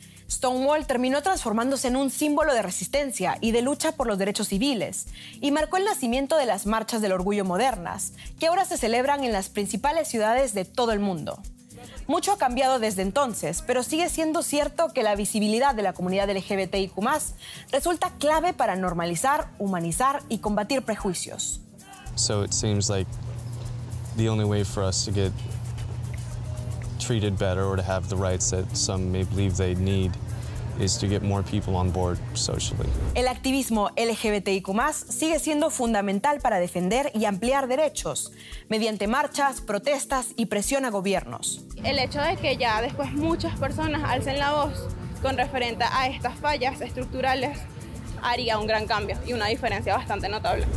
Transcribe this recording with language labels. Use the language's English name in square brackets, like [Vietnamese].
[Spanish] Stonewall terminó transformándose en un símbolo de resistencia y de lucha por los derechos civiles y marcó el nacimiento de las Marchas del Orgullo modernas, que ahora se celebran en las principales ciudades de todo el mundo. Mucho ha cambiado desde entonces, pero sigue siendo cierto que la visibilidad de la comunidad LGBTIQ+ resulta clave para normalizar, humanizar y combatir prejuicios. [English] So it seems like the only way for us to get treated better or to have the rights that some may believe they need is to get more people on board socially. [Spanish] El activismo LGBTIQ+ sigue siendo fundamental para defender y ampliar derechos mediante marchas, protestas y presión a gobiernos. El hecho de que ya después muchas personas alcen la voz con referente a estas fallas estructurales haría un gran cambio y una diferencia bastante notable.